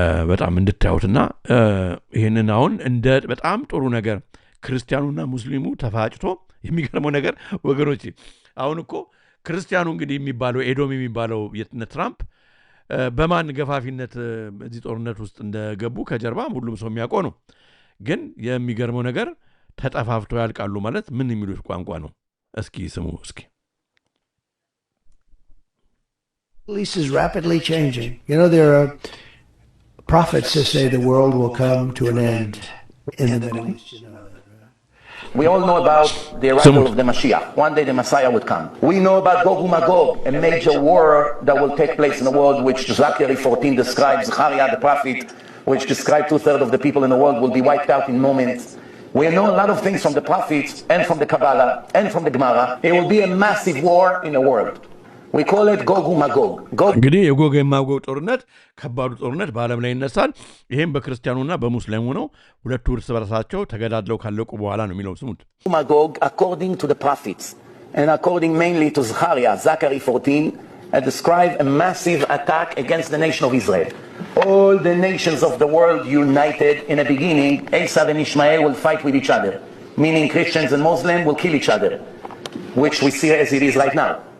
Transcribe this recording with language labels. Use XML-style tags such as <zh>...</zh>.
<am>በጣም እንድታዩትና ይሄንን አሁን በጣም ጥሩ ነገር ክርስቲያኑና ሙስሊሙ ተፋጭቶ የሚገርመው ነገር ወገኖች አሁን እኮ ክርስቲያኑ እንግዲህ የሚባለው ኤዶም የሚባለው ትራምፕ በማን ገፋፊነት በዚህ ጦርነት ውስጥ እንደገቡ ከጀርባ ሁሉም ሰው የሚያውቀው ነው ግን የሚገርመው ነገር ተጠፋፍቶ ያልቃሉ ማለት ምን የሚሉት ቋንቋ ነው እስኪ ስሙ እስኪ</am> <en>This is rapidly changing. There are prophets that say the world will come to an end in the Middle East. We all know about the arrival of the Mashiach. One day the Messiah would come. We know about Gog and Magog, a major war that will take place in the world, which Zechariah 14 describes. Zechariah the prophet, which describes 2/3 of the people in the world will be wiped out in moments. We know a lot of things from the prophets and from the Kabbalah and from the Gemara. It will be a massive war in the world. We call it Gog and Magog.</en> <am>እንግዲህ የጎግ የማጎግ ጦርነት ከባዱ ጦርነት በዓለም ላይ ይነሳል ይሄም በክርስቲያኑና በሙስሊሙ ነው ሁለቱ እርስ በርሳቸው ተገዳድለው ካለቁ በኋላ ነው የሚለው ስሙት</am> <en>Magog according to the prophets and according mainly to Zechariah 14 describe a massive attack against the nation of Israel. All the nations of the world united in the beginning, Esav and Ishmael will fight with each other, meaning Christians and Muslims will kill each other, which we see as it is right now.</en>